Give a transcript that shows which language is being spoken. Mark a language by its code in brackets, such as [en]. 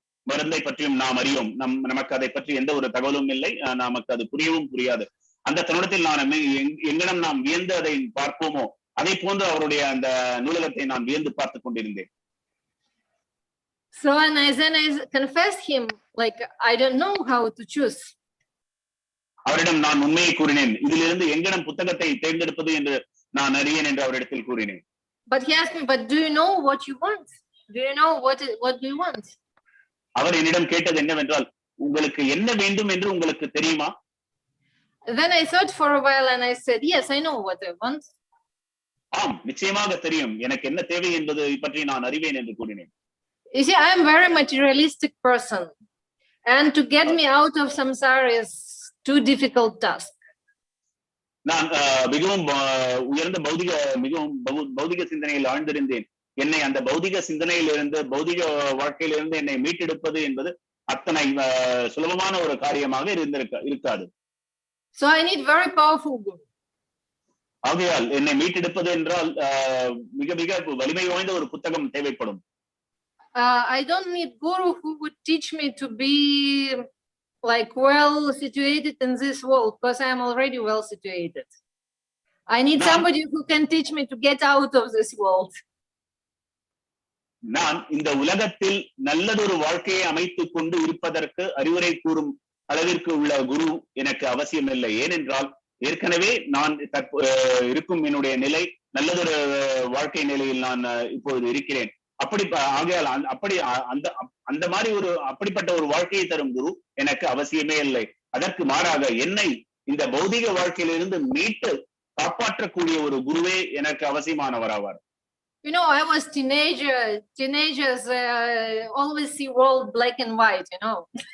[ta] மருந்தை பற்றியும் நாம் அறியோம். நமக்கு அதை பற்றி எந்த ஒரு தகவலும் இல்லை, நமக்கு அது புரியவும் புரியாது. அந்த தருணத்தில் நான் எங்கனம் நாம் வியந்து அதை பார்ப்போமோ அதை போன்று அவருடைய அந்த நூலகத்தை நான் வியந்து பார்த்து கொண்டிருந்தேன். [en] So and then I confessed him, like, I don't know how to choose. [ta] அவரிடம் நான் உண்மையை கூறினேன், இதிலிருந்து எங்கனம் புத்தகத்தை தேர்ந்தெடுப்பது என்று நான் அறியேன் என்று அவரிடத்தில் கூறினேன். [en] But he asked me, but do you know what you want? Do you know what do you want? [ta] அவர் என்னிடம் கேட்டது என்னவென்றால், உங்களுக்கு என்ன வேண்டும் என்று உங்களுக்கு தெரியுமா? [en] Then I thought for a while and I said, yes, I know what I want. [ta] ஆம், நிச்சயமாக தெரியும், எனக்கு என்ன தேவை என்பது பற்றி நான் அறிவேன் என்று கூறினேன். [en] You see, I am very materialistic person, and to get me out of samsara is too difficult task. [ta] நான் மிகவும் உயர்ந்த பௌதிக சிந்தனையில் ஆழ்ந்திருந்தேன். என்னை அந்த பௌதிக சிந்தனையிலிருந்து, பௌதிக வாழ்க்கையிலிருந்து என்னை மீட்டெடுப்பது என்பது அத்தனை சுலபமான ஒரு காரியமாக இருக்காது. [en] So I need very powerful guru. [ta] ஆகையால் என்னை மீட்டெடுப்பது என்றால் மிக மிக வலிமை வாய்ந்த ஒரு புத்தகம் தேவைப்படும். [en] I don't need guru who would teach me to be like well situated in this world, because I am already well situated. I need somebody who can teach me to get out of this world. [ta] நான் இந்த உலகத்தில் நல்லதொரு வாழ்க்கையை அமைத்துக் கொண்டு இருப்பதற்கு அறிவுரை கூறும் அளவிற்கு உள்ள குரு எனக்கு அவசியம் இல்லை. ஏனென்றால் ஏற்கனவே நான் இருக்கும் என்னுடைய நிலை நல்லதொரு வாழ்க்கை நிலையில் நான் இப்பொழுது இருக்கிறேன். ஆகையால் அந்த மாதிரி அப்படிப்பட்ட ஒரு வாழ்க்கையை தரும் குரு எனக்கு அவசியமே இல்லை. அதற்கு மாறாக என்னை இந்த பௌதிக வாழ்க்கையிலிருந்து மீட்டு காப்பாற்றக்கூடிய ஒரு குருவே எனக்கு அவசியமானவராவார். [en] You know, I was teenagers always see world black and white, you know.